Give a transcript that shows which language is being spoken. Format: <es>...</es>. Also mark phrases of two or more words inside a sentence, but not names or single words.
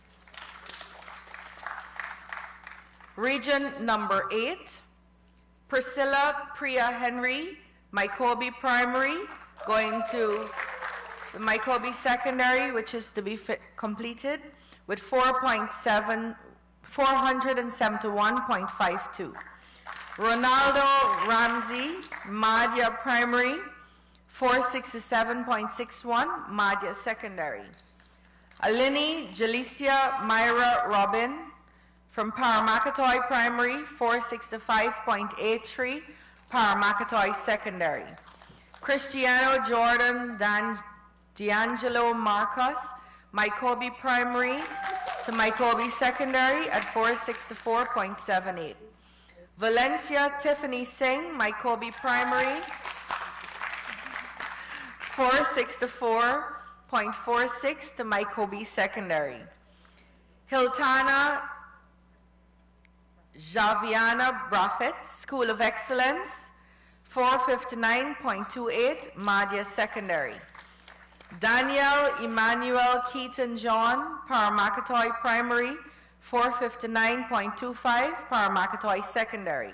<en>Region number 8, Priscilla Priya Henry, Mycobi Primary, going to the Mycobi Secondary, which is to be completed, with 471.52. Ronaldo Ramsey, Madhya Primary, 467.61, Madhya Secondary. Alini Jalicia Myra Robin, from Paramakatoy Primary, 465.83, Paramakatoy Secondary. Cristiano Jordan D'Angelo Marcos, Mycobi Primary to Mycobi Secondary at 464.78. Valencia Tiffany Singh, Mycobi Primary, 464.46 to Mycobi Secondary. Hiltana Javiana Braffett, School of Excellence, 459.28, Madhya Secondary. Daniel Emmanuel Keaton John, Paramakatoy Primary, 459.25, Paramakatoy Secondary.</en>